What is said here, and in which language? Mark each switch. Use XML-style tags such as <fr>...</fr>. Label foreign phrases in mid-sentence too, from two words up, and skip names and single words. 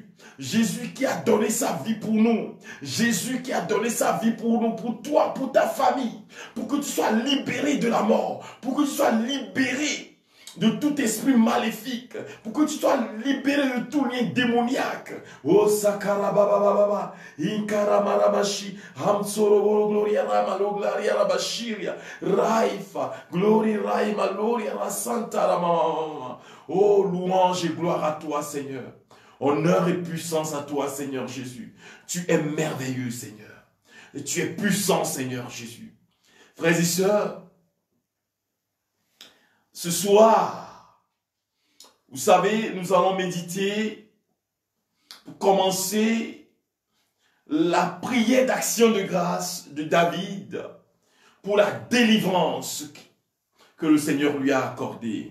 <fr>Jésus qui a donné sa vie pour nous. Jésus qui a donné sa vie pour nous, pour toi, pour ta famille. Pour que tu sois libéré de la mort. Pour que tu sois libéré de tout esprit maléfique. Pour que tu sois libéré de tout lien démoniaque. Oh Sakarabababa, Inkaramarabashi, Hamsoro Gloria Ramalo, Gloria Rabashiria, Raifa, Gloria Raima, Gloria Santa Ramama. Oh louange et gloire à toi, Seigneur. Honneur et puissance à toi, Seigneur Jésus. Tu es merveilleux, Seigneur. Et tu es puissant, Seigneur Jésus. Frères et sœurs, ce soir, vous savez, nous allons méditer pour commencer la prière d'action de grâce de David pour la délivrance que le Seigneur lui a accordée.</fr>